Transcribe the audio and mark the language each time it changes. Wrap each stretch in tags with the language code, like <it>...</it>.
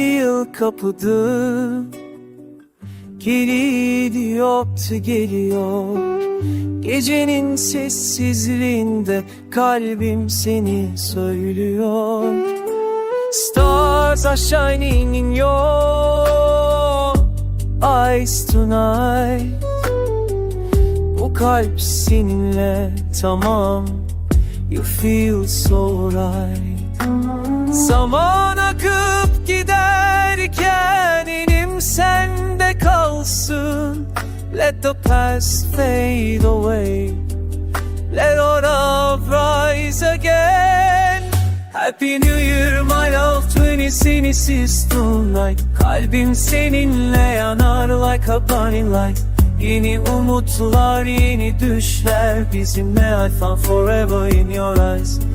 <tr>yıl kapıdı, geliyor geliyor. Gecenin sessizliğinde kalbim seni söylüyor.</tr> <en>Stars are shining in your eyes tonight.</en> <tr>Bu kalp seninle tamam.</tr> <en>You feel so right.</en> <tr>Zaman akıp giderken inim sende kalsın.</tr> <en>Let the past fade away. Let our love rise again. Happy New Year my love, 2026 tonight.</en> <tr>Kalbim seninle yanar</tr> <en>like a burning light.</en> <tr>Yeni umutlar, yeni düşler bizimle.</tr> <en>I found forever in your eyes.</en>